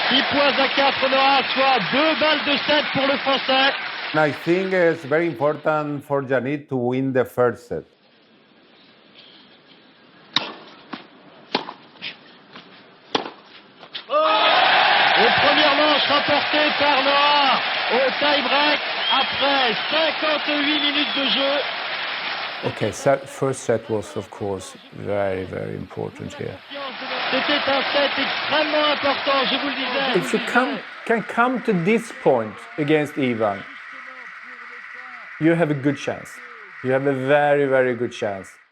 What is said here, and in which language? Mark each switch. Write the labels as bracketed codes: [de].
[fr] points à 4 Noah, soit 2 balles de 7 pour le Français. [en] I think it's very important for Yannick to win the first set. [fr] Et première manche remportée par Noah au tie-break après 58 minutes de jeu. [en] Okay, first set was of course very, very important here. [fr] C'était un set extrêmement important, je vous le disais. [en] If you can come to this point against Ivan, you have a good chance. You have a very, very good chance.